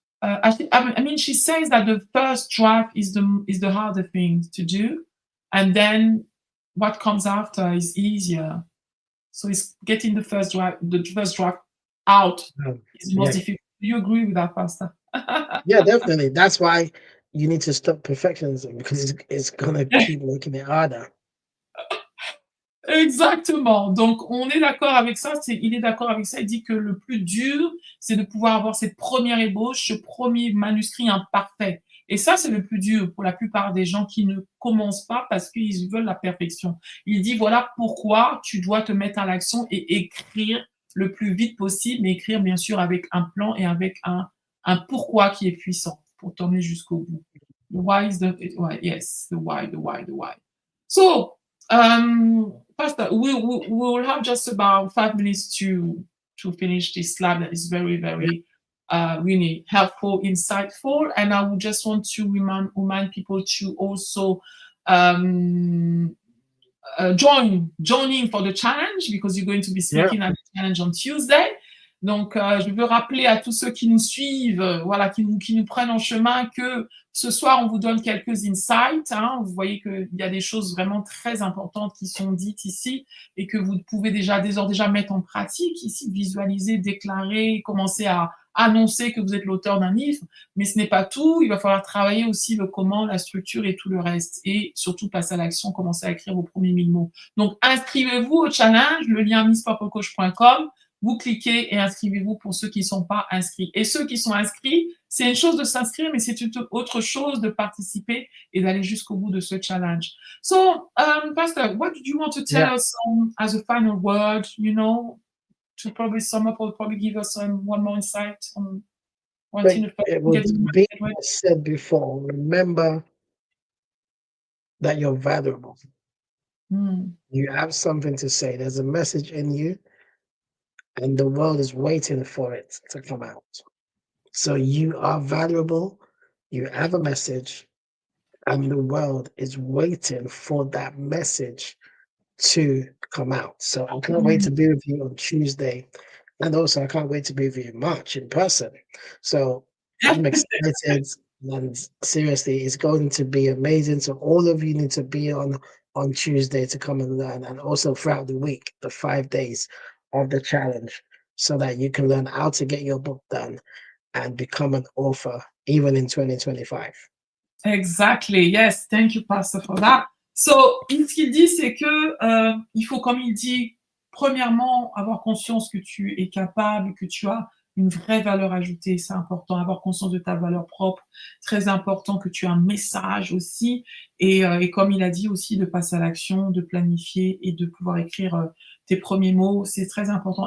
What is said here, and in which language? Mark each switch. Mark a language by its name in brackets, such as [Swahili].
[English] I mean, she says that the first draft is the harder thing to do, and then what comes after is easier. So it's getting the first draft out is the most Yeah. difficult. Do you agree with that, Pastor? Yeah, definitely. That's why you need to stop perfectionism, because it's gonna keep making it harder. [French] Exactement. Donc on est d'accord avec ça, il est d'accord avec ça. Il dit que le plus dur, c'est de pouvoir avoir cette première ébauche, ce premier manuscrit imparfait. Et ça, c'est le plus dur pour la plupart des gens qui ne commencent pas parce qu'ils veulent la perfection. Il dit: «Voilà pourquoi tu dois te mettre à l'action et écrire le plus vite possible, mais écrire bien sûr avec un plan et avec un pourquoi qui est puissant pour t'emmener jusqu'au bout. [English] The why is the why, yes, the why, the why, the why. So, Pastor, we will have just about 5 minutes to finish this slide that is very, very really helpful, insightful, and I would just want to remind people to also um, joining for the challenge because you're going to be Yeah. speaking at the challenge on Tuesday. [French] Donc, je veux rappeler à tous ceux qui nous suivent, voilà, qui nous prennent en chemin, que ce soir, on vous donne quelques insights. Hein. Vous voyez qu'il y a des choses vraiment très importantes qui sont dites ici et que vous pouvez déjà mettre en pratique ici, visualiser, déclarer, commencer à annoncer que vous êtes l'auteur d'un livre. Mais ce n'est pas tout. Il va falloir travailler aussi le comment, la structure et tout le reste. Et surtout, passer à l'action, commencer à écrire vos premiers 1000 mots. Donc, inscrivez-vous au challenge, le lien misspurplecoach.com. Vous cliquez et inscrivez-vous pour ceux qui ne sont pas inscrits. Et ceux qui sont inscrits, c'est une chose de s'inscrire, mais c'est une autre chose de participer et d'aller jusqu'au bout de ce challenge. [English] So, Pastor, what do you want to tell us as a final word, to probably sum up or probably give us one more insight on one But thing that it get was being said before, remember that you're valuable. You have something to say. There's a message in you, and the world is waiting for it to come out. So you are valuable. You have a message, and the world is waiting for that message to come out. So I can't wait to be with you on Tuesday. And also, I can't wait to be with you in March in person. So I'm excited. And seriously, it's going to be amazing. So all of you need to be on Tuesday to come and learn, and also throughout the week, the 5 days of the challenge, so that you can learn how to get your book done and become an author even in 2025. Exactly. Yes. Thank you, Pastor, for that. [French] So, ce qu'il dit, c'est que il faut, comme il dit, premièrement, avoir conscience que tu es capable, que tu as une vraie valeur ajoutée. C'est important, avoir conscience de ta valeur propre. Très important que tu as un message aussi. Et comme il a dit aussi, de passer à l'action, de planifier et de pouvoir écrire tes premiers mots. C'est très important.